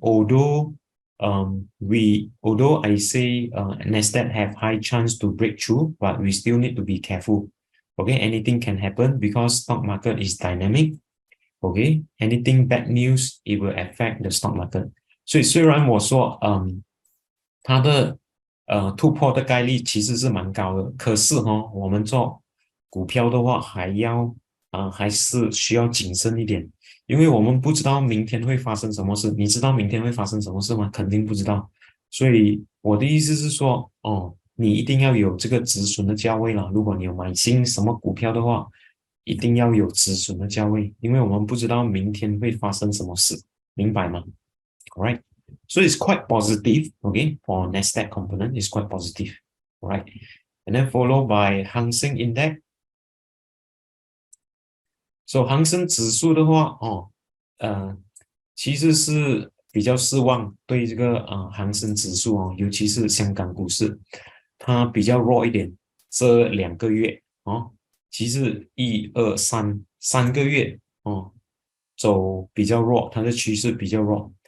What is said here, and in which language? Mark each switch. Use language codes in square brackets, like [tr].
[en] Although I say Nasdaq have high chance to break through, but we still need to be careful. Okay, anything can happen because stock market is dynamic. Okay, anything bad news, it will affect the stock market. [zh] 所以虽然我说它的突破的概率其实是蛮高的，可是我们做股票的话还是需要谨慎一点，因为我们不知道明天会发生什么事。你知道明天会发生什么事吗？肯定不知道。所以我的意思是说你一定要有这个止损的价位了。如果你有买新什么股票的话，一定要有止损的价位，因为我们不知道明天会发生什么事，明白吗？ [en] Alright, so it's quite positive, okay, for Nasdaq component, it's quite positive, alright, and then followed by Hang Seng Index. [zh] So 恒生指数的话其实是比较失望，对这个恒生指数尤其是香港股市，它比较弱一点，这2个月其实3个月走比较弱，它的趋势比较弱。